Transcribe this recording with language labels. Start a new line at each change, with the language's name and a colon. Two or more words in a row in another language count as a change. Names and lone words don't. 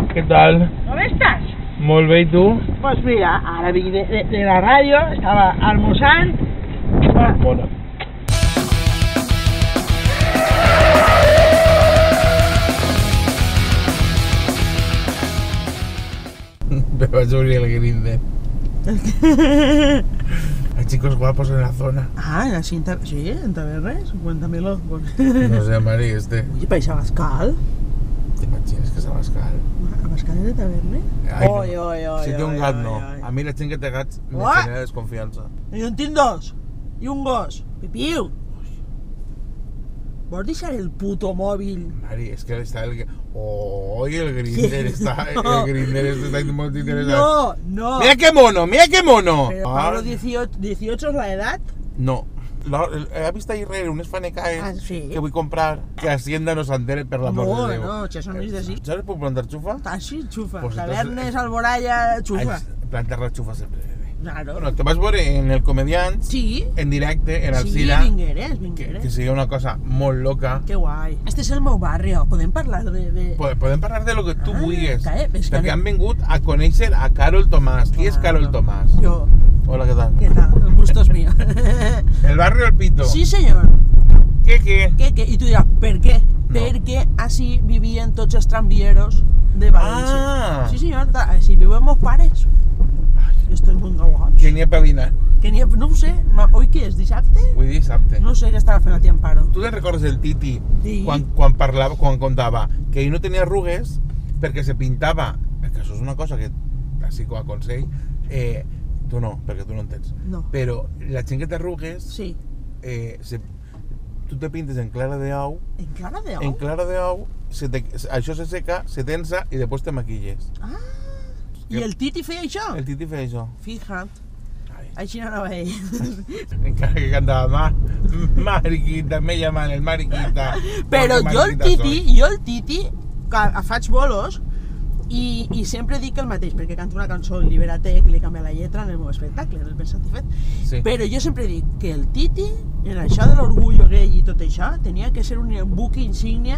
Spanish: tal? ¿Cómo estás?
Catalan: Molt bé,
Spanish: ¿y tú? Pues mira, ahora vine de la radio, estaba almorzando. Bueno. Me va a subir el Grindr. Hay chicos guapos en la zona. Ah, sí, en Tavernes, cuéntamelo. No sé, Mari, Oye, ¿país a Abascal? ¿Te imaginas que és a Abascal? ¿Abascal es de Tavernes? Ai, no.
Catalan: Oi. Si té un gat, no. A mi la gent que té gats me genera desconfiança. Jo en tinc dos. I un gos. Pipiu. Vols deixar el puto mòbil? Mari, és que està el... Oi, el Grindr està... El Grindr està molt interessant. No.
Spanish: Mira qué mono, mira qué mono. Pero Pablo 18 es la edad. No.
Catalan: He vist ahir rere unes fanecaes sí. que vull comprar que Hacienda no s'entere per l'amor de Déu. No, això no és d'ací. Saps puc plantar xufa? Ah, sí, xufa. Pues Tavernes, Alboraya, xufa. Plantar la xufa sempre. Claro. Bueno, te vas veure en el Comediants, Sí. en directe, en el Sí, Cira, vingueres. que seria una cosa molt loca. Que guai. Este és el meu barri, podem parlar de... Podem parlar de lo que tu vulguis, és que perquè han vingut a conèixer a Carol Tomàs. Qui és Carol Tomàs? Jo.
Spanish: Hola, ¿qué tal? ¿Qué tal? El gusto es mío. El barrio El Pito. Sí, señor. ¿Qué?
Catalan: I tu diràs, per què? No. Perquè així vivien tots els tramvieros de València. Ah.
Spanish: Sí, señor.
Catalan: Així viuen meus pares.
Spanish: Esto es muy guapo.
Catalan: Que n'hi ha per dinar. No ho sé. Oi què és, dissabte? Vull dir dissabte. No sé què estava fent la tia Amparo. Tu te'n recordes del Titi? Sí. Quan contava que ell no tenia arrugues perquè se pintava, que això és una cosa que així com a consell, tu no, perquè tu no entens. No. Però la gent que té arrugues, Sí. tu te pintes en clara de ou. En clara de ou? En clara de ou, això se seca, se tensa i després te maquilles. Ah. I el Titi feia això? El Titi feia això. Fija't. Així no anava ell. Encara que cantava Mariquita,
Spanish: me llaman el Mariquita.
Catalan: Però jo el Titi, faig bolos i sempre dic el mateix, perquè canto una cançó en Liberaté que li canvia la lletra en el meu espectacle, en el Pensat i Fet. Sí. Però jo sempre dic que el Titi, en això de l'orgullo gay i tot això, tenia que ser un buque insígnia.